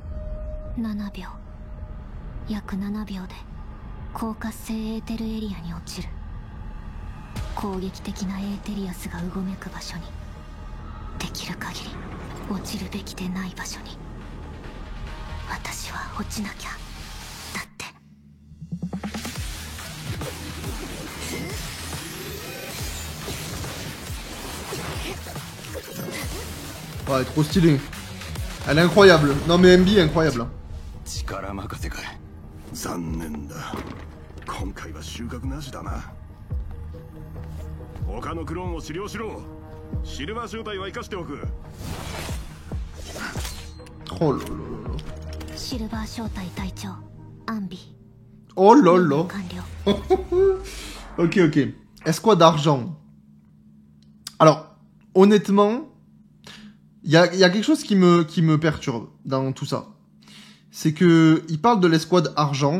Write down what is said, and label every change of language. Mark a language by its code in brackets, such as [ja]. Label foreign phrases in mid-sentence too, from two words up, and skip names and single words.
[ja] 約7秒で高活性エーテルエリアに落ちる。攻撃的なエーテリアスがうごめく場所に、できる限り落ちるべきでない場所に。私は落ちなきゃ。だって。 [fr] Ouais, trop stylé. Elle est incroyable. Non mais MB est incroyable. [ja] 残念だ。今回は収穫なしだな。他のクローンを治療しろ。シルバー正体は生かしておく。 [fr] Oh là là là là. [ja] シルバー正体隊長アンビ。 [fr] Oh là là. Ok, ok. Escouade d'argent. Alors, honnêtement, il y a quelque chose qui me perturbe dans tout ça. C'est que il parle de l'escouade argent.